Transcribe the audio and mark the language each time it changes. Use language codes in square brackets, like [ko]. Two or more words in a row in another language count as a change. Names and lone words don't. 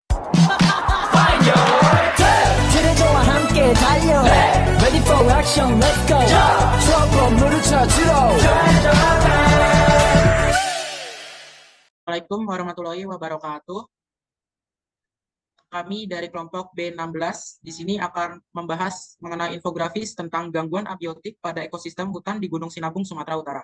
[ko] 그대저와 함께 달려 [en] Ready for action, let's go [ko] 추억 건물을 찾으러 [ar] السلام عليكم ورحمة الله وبركاته. [id] Kami dari kelompok B16 di sini akan membahas mengenai infografis tentang gangguan abiotik pada ekosistem hutan di Gunung Sinabung, Sumatera Utara.